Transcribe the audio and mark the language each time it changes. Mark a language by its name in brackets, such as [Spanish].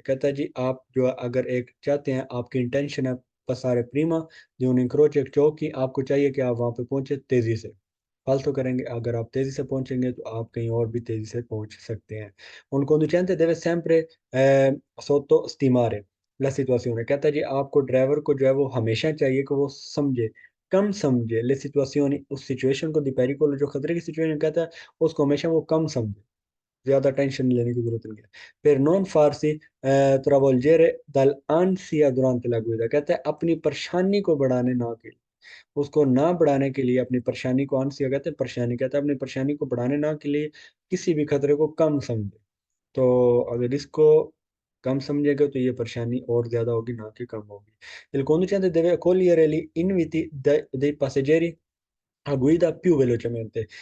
[Hindi] कहता है जी आप जो अगर एक चाहते हैं, आपकी इंटेंशन है [Italian] पसारे प्रीमा di un incrocio [Hindi] एक चौक की, आपको चाहिए कि आप वहां पे पहुंचे तेजी से। फालतू करेंगे, अगर आप तेजी से पहुंचेंगे तो आप कहीं और भी तेजी से पहुंच सकते हैं। [Italian] Un conducente deve sempre sottostimare la situazione। [Hindi] कहता है जी आपको ड्राइवर को जो है वो हमेशा चाहिए कि वो समझे, कम समझे ले सिचुएशन, उस सिचुएशन को, दोपहरी को जो खतरे की सिचुएशन कहता है उसको हमेशा वो कम समझे, ज्यादा टेंशन लेने की जरूरत नहीं है। [Italian] per non farsi travolgere dall'ansia durante la guida। [Hindi] कहता है अपनी परेशानी को बढ़ाने ना के, उसको ना बढ़ाने के लिए, अपनी परेशानी को, आंसिया कहते हैं परेशानी, कहता है अपनी परेशानी को बढ़ाने ना के लिए किसी भी खतरे को कम समझे। तो अगर इसको कम समझेगा तो ये परेशानी और ज्यादा होगी ना कि कम होगी। [Italian] Il conducente deve accogliere gli inviti dei passeggeri a guida più velocemente।